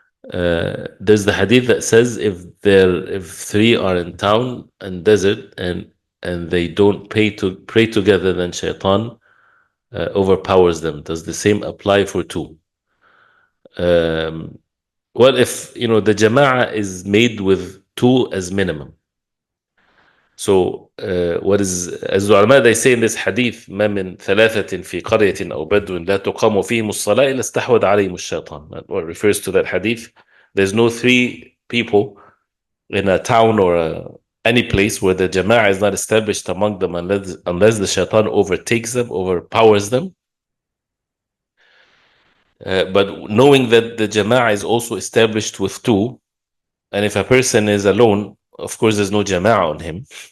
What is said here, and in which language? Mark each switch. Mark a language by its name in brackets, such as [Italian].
[English] There's the hadith that says if three are in town and desert and they don't pray together, then shaitan overpowers them. Does the same apply for two? Well, if the jama'ah is made with two as minimum. So what is, as the ulama they say in this hadith, [Arabic] ما من ثلاثة في قرية أو بدو لا تقام فيهم الصلاة إلا استحوذ عليهم الشيطان. [English] What refers to that hadith. There's no three people in a town or any place where the jama'ah is not established among them unless the shaitan overtakes them, overpowers them. But knowing that the jama'ah is also established with two, and if a person is alone, of course there's no jama'ah on him.